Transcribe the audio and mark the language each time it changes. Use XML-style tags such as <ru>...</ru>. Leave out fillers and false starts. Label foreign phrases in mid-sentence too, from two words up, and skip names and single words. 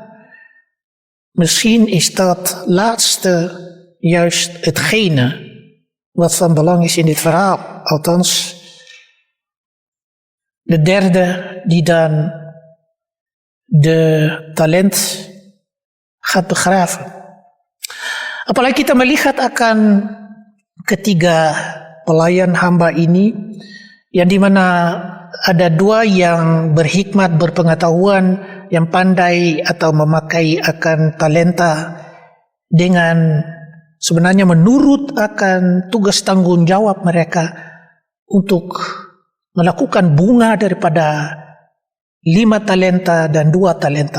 <nl>Misschien is dat laatste juist hetgene wat van belang is in dit verhaal. Althans, de derde die dan de talent gaat begraven.</nl> <id>Apalagi kita melihat akan ketiga pelayan hamba ini, yang dimana ada dua yang berhikmat, berpengetahuan, yang pandai atau memakai akan talenta dengan sebenarnya menurut akan tugas tanggung jawab mereka untuk melakukan bunga daripada 5 talenta dan 2 talenta.</id>